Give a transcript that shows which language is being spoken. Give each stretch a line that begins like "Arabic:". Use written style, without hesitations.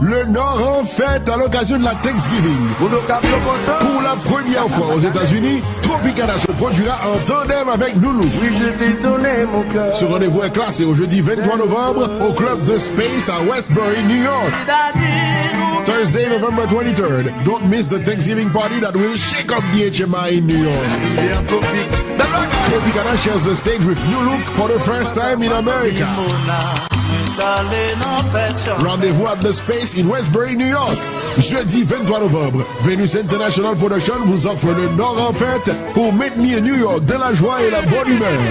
French: Le Nord en fête à l'occasion de la Thanksgiving. Pour la première fois aux États-Unis, Tropicana se produira en tandem avec Noulou. Oui, je t'ai donné mon cœur. Ce rendez-vous est classé au jeudi 23 novembre au club de Space à Westbury, New York.
English: Thursday, November 23rd. Don't miss the Thanksgiving party that will shake up the HMI in New York. Tropicana shares the stage with New Look for the first time in America. Rendez-vous at The Space in Westbury, New York.
French: Jeudi 23 novembre, Venus International Production vous offre le Nord en fête pour Meet Me in New York de la joie et la bonne humeur.